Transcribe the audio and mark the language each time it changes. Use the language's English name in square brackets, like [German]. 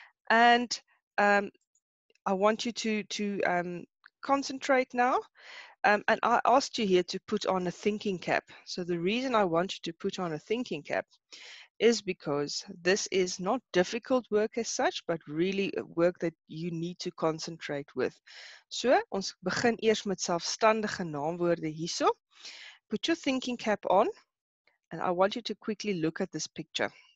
[English] And I want you to concentrate now. And I asked you here to put on a thinking cap. So the reason I want you to put on a thinking cap is because this is not difficult work as such, but really work that you need to concentrate with. [Afrikaans] So, ons begin eers met selfstandige naamwoorde hierso. [English] Put your thinking cap on, and I want you to quickly look at this picture.